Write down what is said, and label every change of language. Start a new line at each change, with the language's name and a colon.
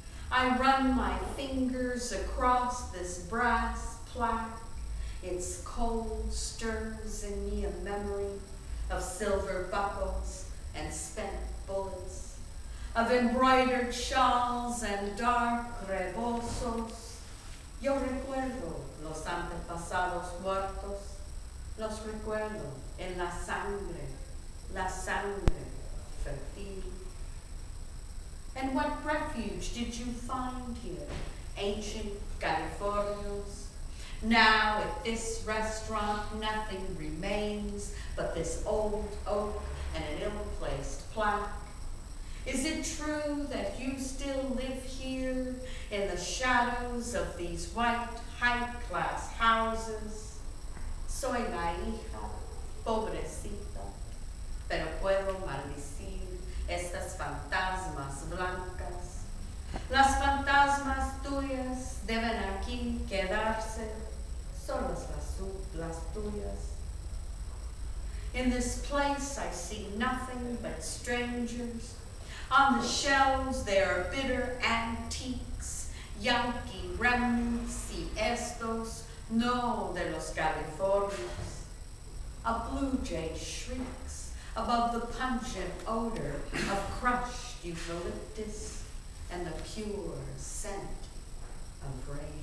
English: I run my fingers across this brass plaque. Its cold stirs in me a memory of silver buckles and spent bullets, of embroidered shawls and dark rebosos.
Spanish: Yo recuerdo los antepasados muertos, los recuerdo en la sangre fertil.
English: And what refuge did you find here, ancient Californios? Now at this restaurant nothing remains but this old oak and an ill-placed plaque. Is it true that you still live here in the shadows of these white high-class houses?
Spanish: Soy la hija, pobrecita, pero puedo maldecir estas fantasmas blancas. Las fantasmas tuyas deben aquí quedarse, solas las tuyas.
English: In this place I see nothing but strangers. On the shelves there are bitter antiques, Yankee remnants
Spanish: y estos no de los Californios.
English: A blue jay shrieks above the pungent odor of crushed eucalyptus and the pure scent of rage.